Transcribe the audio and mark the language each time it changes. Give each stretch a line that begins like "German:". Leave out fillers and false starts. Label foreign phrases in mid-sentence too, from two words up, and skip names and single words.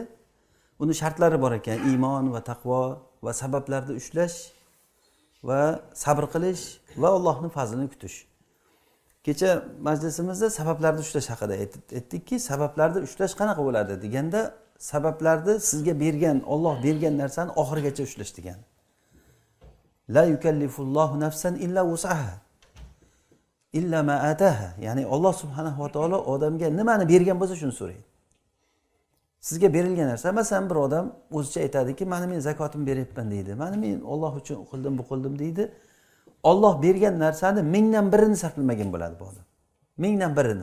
Uzbek: Uni shartlari bor ekan: iymon va taqvo va sabablarni ushlash va sabr qilish va Allohning fazlini kutish. Kecha majlisimizda sabablarni ushlash haqida aytdikki, sabablarni ushlash qanaqa bo'ladi deganda, sabablarni sizga bergan, Alloh bergan narsani oxirigacha ushlash degan.
Arabic: لا يكلف الله نفسا إلا وسعها. إلا ما آتاها.
Uzbek: Ya'ni Alloh
Arabic: سبحانه وتعالى
Uzbek: odamga nimani bergan bo'lsa shuni so'raydi. Sizga berilgan narsa, masalan, bir odam o'zicha aytadiki, "Mana men zakotimni beryapman" deydi. "Mana men Alloh uchun qildim, bu qildim" deydi. Alloh bergan narsani 1000dan birini sarflamagan bo'ladi bu odam. 1000dan birini.